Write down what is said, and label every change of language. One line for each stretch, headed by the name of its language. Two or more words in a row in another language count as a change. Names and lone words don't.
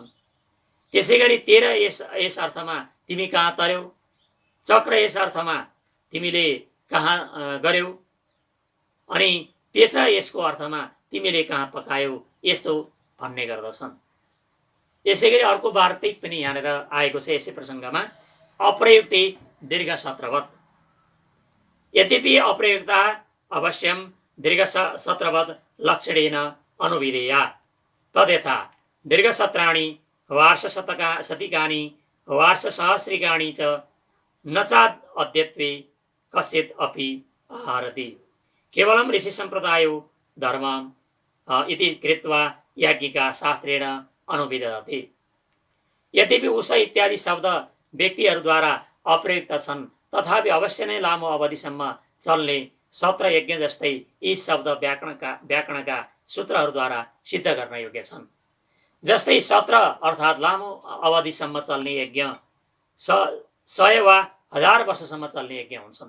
Nepali: त्यसै गरी तेर यस अर्थमा तिमी कहाँ तर्यौ, चक्र यस अर्थमा तिमीले कहाँ गर्यौ, अनि पेच यसको अर्थमा तिमीले कहाँ पकायौ, यस्तो भन्ने गर्दछन्। यसै गरी अर्को वार्तिक पनि यहाँनिर आएको छ यसै प्रसङ्गमा।
Sanskrit: अप्रयुक्ते दीर्घ सत्रवत्। यद्यपि अप्रयुक्ता अवश्यं दीर्घ सत्रवत् लक्षणेन अनुविधेया तद्यथा दीर्घसत्राणि वार्षशतिकानि वार्षसहस्रिकाणि च न चाद् अद्यत्वे कश्चित् अपि आहरति, केवलं ऋषि सम्प्रदायो धर्मम् इति कृत्वा याज्ञिका शास्त्रेण अनुविदधते।
Nepali: यद्यपि उष इत्यादि शब्द व्यक्तिहरूद्वारा अप्रयुक्त छन्, तथापि अवश्य नै लामो अवधिसम्म चल्ने सत्र यज्ञ जस्तै यी शब्द व्याकरणका सूत्रहरूद्वारा सिद्ध गर्न योग्य छन्। जस्तै सत्र अर्थात् लामो अवधिसम्म चल्ने यज्ञ 100 वा 1000 वर्षसम्म चल्ने यज्ञ हुन्छन्।